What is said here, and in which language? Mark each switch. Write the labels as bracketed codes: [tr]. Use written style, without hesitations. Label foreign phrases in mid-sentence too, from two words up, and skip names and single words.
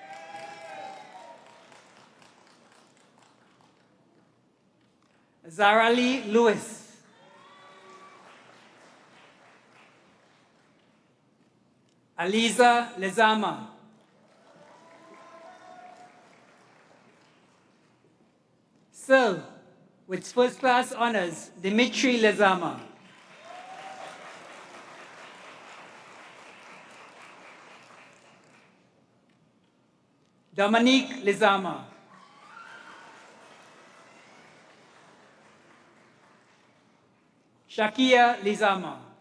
[en] Zara Lee Lewis. Aliza Lezama. Sir, with first class honors, Dimitri Lezama. Dominique Lezama. Shakia Lizama.